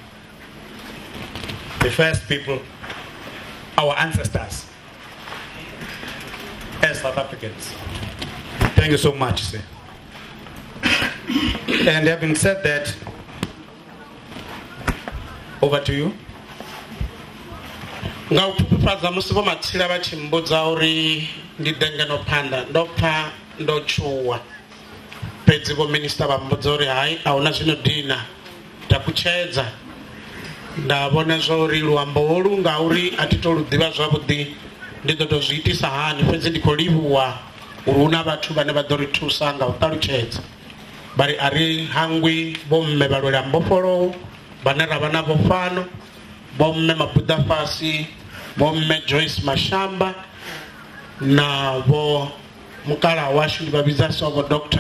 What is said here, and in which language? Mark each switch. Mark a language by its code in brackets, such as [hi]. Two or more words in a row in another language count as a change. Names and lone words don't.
[en] The first people, our ancestors, as South Africans. Thank you so much, sir. And having said that, over to you. [ve] Nga upuphaza musi vho matsila vha tshi mbudza uri ndi denge no phanda ndo pfa ndo tshuwa fhedzi vho minista vha mbudza uri hayi ahuna zwino dina takutshedza nda vhona zwa uri luambo holu nga uri a thi to lu ḓivha zwavhuḓi ndi ḓo to zwi itisa hani fhedzi ndi khou livhuwa uri hu na vhathu vhane vha ḓo ri thusa nga u ṱalutshedza bari a ri hangwi vho mme vha lwela mbofholowo vhane ra vha navho fhano vho mme Mapuda Fasi, vho mme Joyce Mashamba na vho mukala washu ndi vha vhidza so vho Dr.